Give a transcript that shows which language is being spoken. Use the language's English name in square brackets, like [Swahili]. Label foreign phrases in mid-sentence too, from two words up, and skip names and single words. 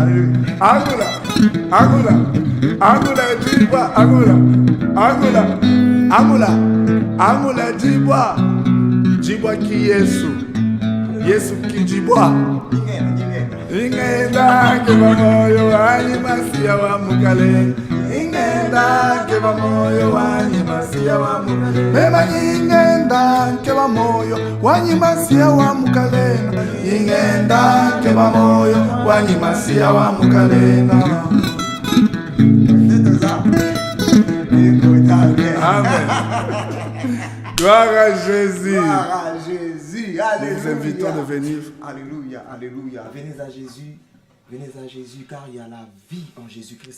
[Kongo] angula, angula, angula jibwa, angula, angula, angula, angula jibwa, jibwa ki Yesu, Yesu ki jibwa. Ingenda keba moyo wanyi masia wa mukale. Ingenda keba moyo wanyi masia wa mukale. Mema ingenda keba moyo wanyi masia wa mukale. Ingenda keba moyo wanyi masia wa mukale. Amen. [French] Gloire à Jésus. Gloire à Jésus. Alléluia. Nous vous invitons de venir. Alléluia, alléluia. Venez à Jésus. Venez à Jésus car il y a la vie en Jésus-Christ.